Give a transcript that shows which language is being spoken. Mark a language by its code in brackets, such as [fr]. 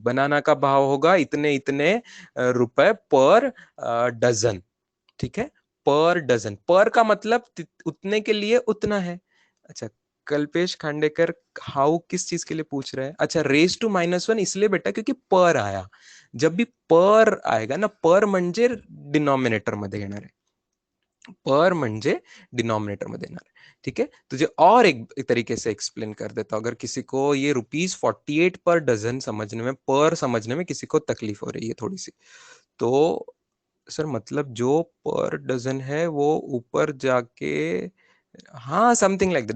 [hi] बनाना का भाव होगा इतने इतने रुपए पर डजन। ठीक है, पर डजन, पर का मतलब उतने के लिए उतना है। अच्छा, कल्पेश खांडेकर हाउ किस चीज के लिए पूछ रहे हैं? अच्छा, रेस टू -1 इसलिए बेटा क्योंकि पर आया। जब भी पर आएगा ना, [mr] पर म्हणजे डिनॉमिनेटर मध्ये येणार आहे, पर म्हणजे डिनोमिनेटर मध्ये येणार आहे। [hi] ठीक है, तुझे और एक तरीके से एक्सप्लेन कर देता हूं, अगर किसी को ये ₹48 पर डजन समझने में, पर समझने में किसी को तकलीफ हो रही है थोड़ी सी, तो सर मतलब जो पर डजन है वो ऊपर जाके, हाँ [en] Something like that.